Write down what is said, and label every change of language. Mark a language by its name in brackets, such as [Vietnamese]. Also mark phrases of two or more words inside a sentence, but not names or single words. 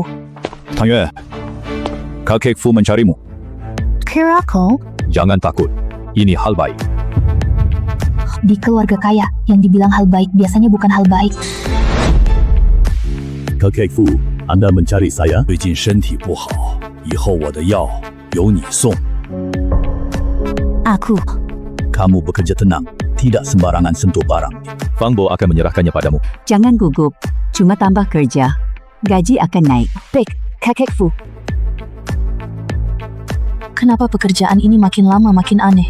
[Indonesian] Tang Yue, kakek Fu mencarimu. Kira kau? Jangan takut. Ini hal baik. Di keluarga kaya, yang dibilang hal baik biasanya bukan hal baik. Kakek Fu, Anda mencari saya? [Chinese] 最近身体不好，以后我的药由你送。 [Indonesian] Aku. Kamu bekerja tenang, tidak sembarangan sentuh barang. Fang Bo akan menyerahkannya padamu. Jangan gugup. Cuma tambah kerja. Gaji akan naik. Baik, Kakek Fu. Kenapa pekerjaan ini makin lama makin aneh?